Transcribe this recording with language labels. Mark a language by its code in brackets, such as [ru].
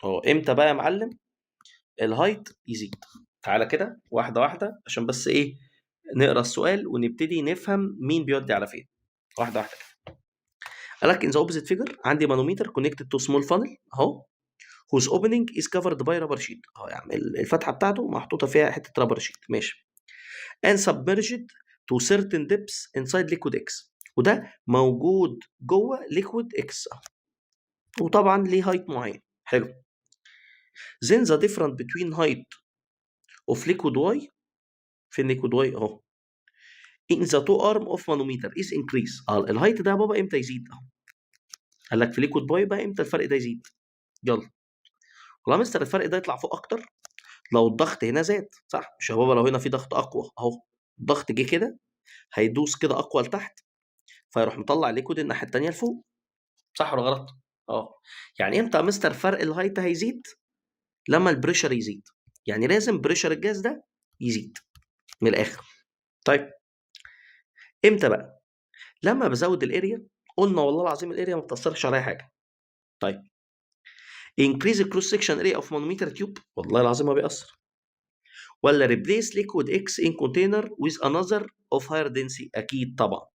[ar] امتى بقى يا معلم الهايت يزيد؟ تعالى كده واحده واحده عشان بس ايه نقرا السؤال ونبتدي نفهم مين بيودي على فين. واحده واحده كده. قال لك [en] in the opposite figure [ar] عندي مانوميتر [en] connected to small funnel اهو whose opening is covered by rubber sheet. [ar] اهو يا عم الفتحه بتاعته محطوطه فيها حته رابر شيت. ماشي. [en] and submerged to certain depths inside liquid X، [ar] وده موجود جوه [en] liquid X [ar] اهو، وطبعا ليه هايت معين. حلو. [en] then the difference between height of liquid Y، فين liquid Y اهو، in the two arm of manometer is increase. [ar] الهايت ده يا بابا امتى يزيد اهو؟ قال لك في liquid Y بقى امتى الفرق ده يزيد؟ يلا. والله مستر الفرق ده يطلع فوق اكتر لو الضغط هنا زاد، صح؟ مش يا بابا لو هنا في ضغط اقوى اهو، الضغط جه كده هيدوس كده اقوى لتحت فيروح مطلع الليكويد الناحيه الثانيه لفوق، صح ولا غلط؟ يعني امتى يا مستر فرق الهايت هيزيد؟ لما البريشر يزيد، يعني لازم بريشر الجاز ده يزيد من الاخر. طيب امتى بقى؟ لما بزود الاريا. قلنا والله العظيم الاريا ما بتاثرش على اي حاجه. [en] طيب increase cross section area of manometer tube، [ar] والله العظيم ما بيأثر. [en] ولا replace liquid X in container with another of higher density؟ [ar] اكيد طبعا.